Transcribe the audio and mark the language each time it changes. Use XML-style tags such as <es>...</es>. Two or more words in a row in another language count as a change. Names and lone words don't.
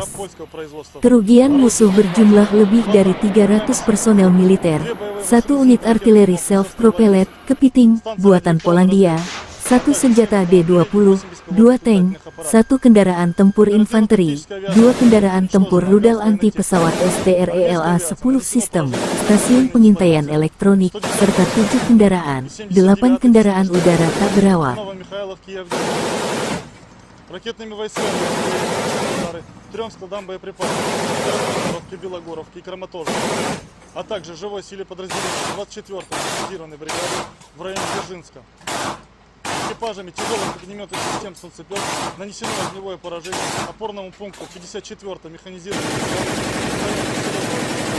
<id>Kerugian musuh berjumlah lebih dari 300 personel militer, 1 unit artileri self-propelled kepiting buatan Polandia, 1 senjata D-20, 2 tank, 1 kendaraan tempur infanteri, 2 kendaraan tempur rudal anti-pesawat STRELA-10 sistem, stasiun pengintaian elektronik, serta 7 kendaraan, 8 kendaraan udara tak berawak.</id> <ru>Ракетными войсками удары 3 складам боеприпасов Белогоровки и Краматорска, а также живой силе подразделений 24-й механизированной бригады в районе Дзержинска. Экипажами тяжелых огнеметных систем «Солнцепёк» нанесено огневое поражение опорному пункту 54-й механизированной бригады в районе Селёзова.</ru>